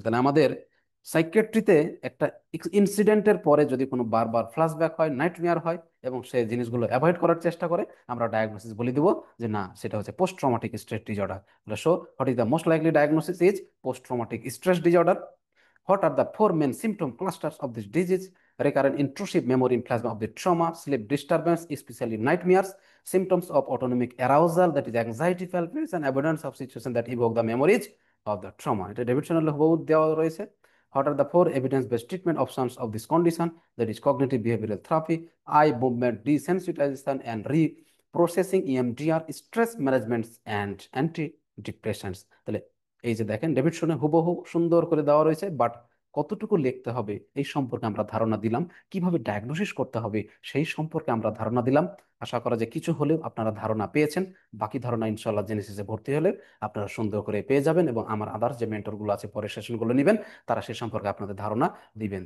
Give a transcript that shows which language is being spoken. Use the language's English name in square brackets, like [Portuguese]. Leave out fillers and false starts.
[Bangla] তাহলে আমাদের সাইকিয়াট্রিতে একটা ইনসিডেন্টের পরে যদি কোনো বারবার ফ্ল্যাশব্যাক হয়, নাইটমেয়ার হয়, এবং সে জিনিসগুলো অ্যাভয়েড করার চেষ্টা করে, আমরা ডায়াগনোসিস বলে দিব যে না, সেটা হচ্ছে post traumatic stress disorder. [English] So what is the most likely diagnosis is post traumatic stress disorder. What are the 4 main symptom clusters of this disease? Recurrent intrusive memory in plasma of the trauma, sleep disturbance, especially nightmares, symptoms of autonomic arousal, that is anxiety, palpitation, avoidance of situations that evoke the memories of the trauma. [Bangla] এটা ডেভিডসনের হুবহু দেওয়া রয়েছে। [English] What are the 4 evidence-based treatment options of this condition? That is cognitive behavioral therapy, eye movement desensitization and reprocessing, EMDR, stress management and antidepressants। [Bangla] তাহলে এই যে দেখেন ডেভিডসনে হুবহু সুন্দর করে দেওয়া রয়েছে, বাট কতটুকু লিখতে হবে এই সম্পর্কে আমরা ধারণা দিলাম, কিভাবে ডায়াগনোসিস করতে হবে সেই সম্পর্কে আমরা ধারণা দিলাম। আশা করা যায় কিছু হলেও আপনারা ধারণা পেয়েছেন। বাকি ধারণা ইনশাল্লাহ জেনেসিসে ভর্তি হলে আপনারা সুন্দর করে পেয়ে যাবেন, এবং আমার আদার্স যে মেন্টরগুলো আছে পরের সেশনগুলো নেবেন, তারা সে সম্পর্কে আপনাদের ধারণা দিবেন।